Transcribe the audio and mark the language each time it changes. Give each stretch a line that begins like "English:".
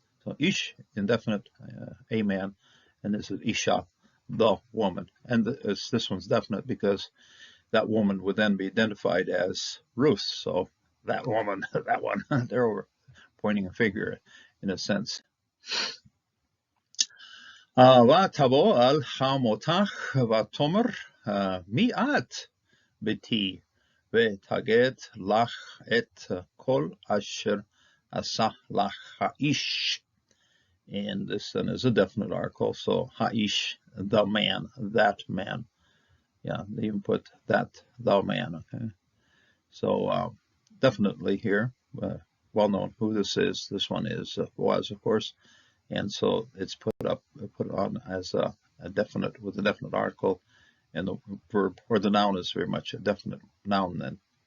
English: So Ish, indefinite, a man, and this is Isha, the woman. And this one's definite because that woman would then be identified as Ruth. So that woman, that one, they're over pointing a figure in a sense.
Hebrew: ותבוא על חמותך ותאמר מי את ביתי ותגיד לך את כל אשר עשה לך האיש.
English: And this then is a definite article. So ha'ish, the man, that man. Yeah, they even put that, the man. Okay. So definitely here, well known who this is. This one is Boaz, of course. And so it's put on as a definite, with a definite article, and the verb or the noun is very much a definite noun then.